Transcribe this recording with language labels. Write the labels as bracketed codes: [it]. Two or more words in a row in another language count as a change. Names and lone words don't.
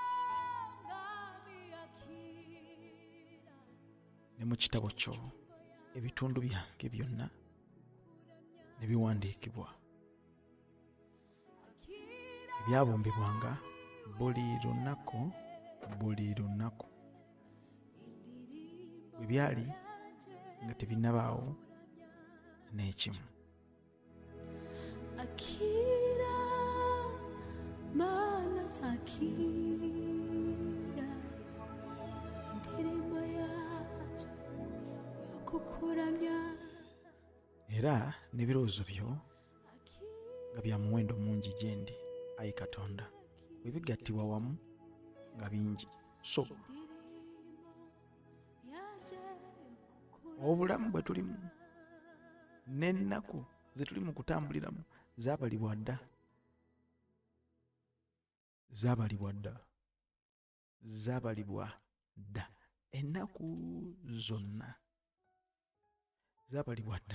[lg] ne mu kitabo kyo ebitundu byange byonna ne biwandiikibwa, ebyabumbibwanga buli lunaku bwe byali nga tebinnabaawo n'ekimu. [rw] Akira, mana akira, endirimbo yacu yokukuramya. [lg] Era n'ebirowoozo byo nga bya muwendo mungi gye ndi, Ayi Katonda, bwe bigattibwa wamu nga bingi, so obulamu bwe tulimu n'ennaku ze tuli mu kutambuliramu zaabalibwa dda, ennaku zonna zaabalibwa dda.